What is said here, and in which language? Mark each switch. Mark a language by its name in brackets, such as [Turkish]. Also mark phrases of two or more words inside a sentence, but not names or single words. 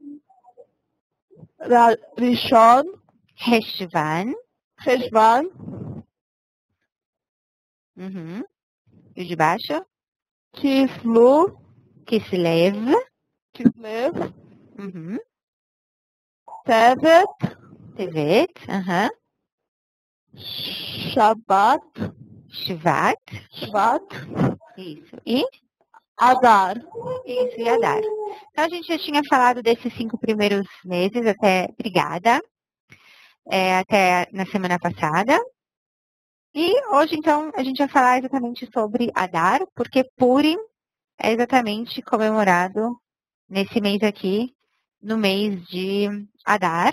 [Portuguese] Rishon, Heshvan. Heshvan, Uhum. E o de baixo? Kislu, Kislev. Kislev, Uhum. Tevet, Tevet. Uhum. Shabbat, Shvat. Shvat, Isso. E? Adar. Isso, e Adar. Então, a gente já tinha falado desses 5 primeiros meses, obrigada, até na semana passada. E hoje, então, a gente vai falar exatamente sobre Adar, porque Purim é exatamente comemorado nesse mês aqui, no mês de Adar.